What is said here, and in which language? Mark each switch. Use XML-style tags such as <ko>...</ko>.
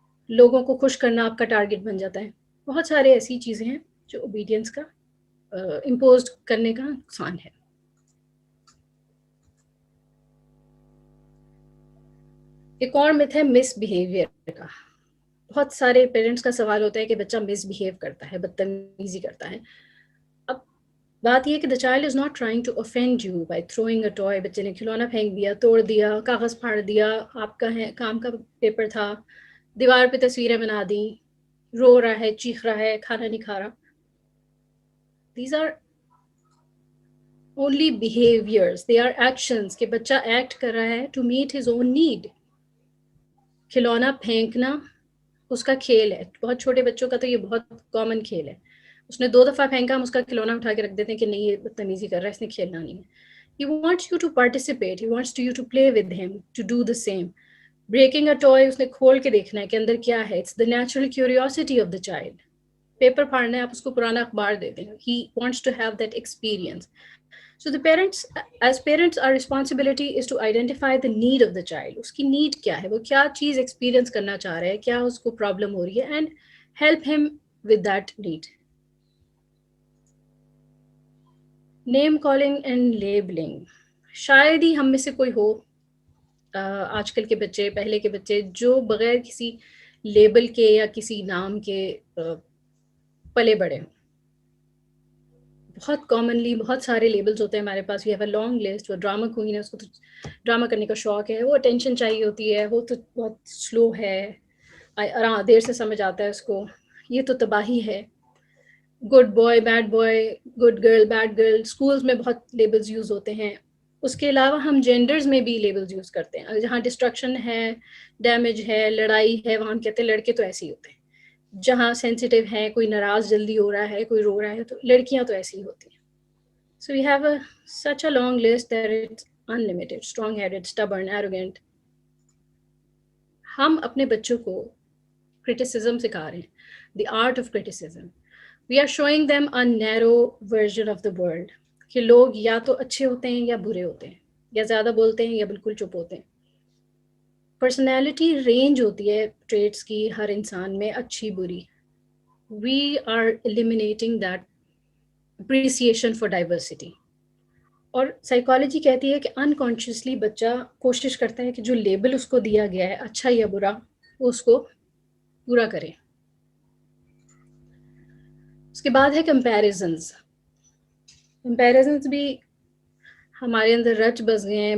<ur>لوگوں کو خوش کرنا آپ کا ٹارگٹ بن جاتا ہے. بہت سارے ایسی چیزیں ہیں جو اوبیڈینس کا امپوز کرنے کا نقصان ہے. ایک اور مت ہے مس بیہیویئر کا. بہت سارے پیرنٹس کا سوال ہوتا ہے کہ بچہ مس بیہیو کرتا ہے, بدتمیزی کرتا ہے. اب بات یہ کہ</ur> <en>the child is not trying to offend you by throwing a toy.</en> <ur>بچے نے کھلونا پھینک دیا, توڑ دیا, کاغذ پھاڑ دیا, آپ کا ہے کام کا پیپر تھا, دیوار پہ تصویریں بنا دیں, رو رہا ہے, چیخ رہا ہے, کھانا نہیں کھا رہا.</ur> <en>These are only behaviors, they are actions</en> <ur>کہ بچہ ایکٹ کر رہا ہے</ur> <en>to meet his own need.</en> <ur>کھلونا پھینکنا اس کا کھیل ہے. بہت چھوٹے بچوں کا تو یہ بہت کامن کھیل ہے. اس نے 2 دفعہ پھینکا, ہم اس کا کھلونا اٹھا کے رکھ دیتے ہیں کہ نہیں یہ بدتمیزی کر رہا ہے, اس نے کھیلنا نہیں ہے.</ur> <en>He wants you to participate, he wants you to play with him, to do the same. Breaking a toy,</en> <ur>اس نے کھول کے دیکھنا ہے کہ اندر کیا ہے.</ur> <en>It's the natural curiosity of the child.</en> <ur>Paper پھاڑنا ہے, آپ اس کو پرانا اخبار دے دیں.</ur> <en>He wants to have that experience. So the parents, as parents, our responsibility is to identify the need of the child.</en> <ur>اس کی نیڈ کیا ہے, وہ کیا چیز ایکسپیرینس کرنا چاہ رہا ہے, کیا اس کو پرابلم ہو رہی ہے,</ur> <en>and help him with that need.</en> <ur>Name calling and labelling. شاید ہی ہم میں سے کوئی ہو, آج کل کے بچے, پہلے کے بچے, جو بغیر کسی لیبل کے یا کسی نام کے پلے بڑے ہوں. بہت کامنلی بہت سارے لیبلز ہوتے ہیں ہمارے پاس.</ur> <en>We have a long list.</en> <ur>وہ ڈرامہ کوئین ہے, اس کو تو ڈرامہ کرنے کا شوق ہے, وہ اٹینشن چاہیے ہوتی ہے, وہ تو بہت سلو ہے, دیر سے سمجھ آتا ہے اس کو, یہ تو تباہی ہے. Good boy, bed boy, good girl, bed girl. Schools میں بہت لیبلز یوز ہوتے ہیں. اس کے علاوہ ہم جینڈرز میں بھی لیبلز یوز کرتے ہیں. جہاں ڈسٹرکشن ہے, ڈیمیج ہے, لڑائی ہے, وہاں ہم کہتے ہیں لڑکے تو ایسے ہی ہوتے ہیں. جہاں سینسیٹیو ہے, کوئی ناراض جلدی ہو رہا ہے, کوئی رو رہا ہے, تو لڑکیاں تو ایسی ہی ہوتی ہیں.</ur> <en>So we have such a long list that it's unlimited. Strong-headed, stubborn, arrogant.</en> <ur>ہم اپنے بچوں کو criticism سکھا رہے ہیں.</ur> <en>The art of criticism. We are showing them a narrow version of the world.</en> <ur>کہ لوگ یا تو اچھے ہوتے ہیں یا برے ہوتے ہیں, یا زیادہ بولتے ہیں یا بالکل چپ ہوتے ہیں. پرسنالٹی رینج ہوتی ہے ٹریٹس کی ہر انسان میں, اچھی بری.</ur> <en>We are eliminating that appreciation for diversity.</en> <ur>اور سائیکالوجی کہتی ہے کہ انکانشیسلی بچہ کوشش کرتا ہے کہ جو لیبل اس کو دیا گیا ہے, اچھا یا برا, وہ اس کو پورا کرے. اس کے بعد ہے کمپیریزنز. کمپیریزنز بھی ہمارے اندر رچ بس گئے ہیں.</ur>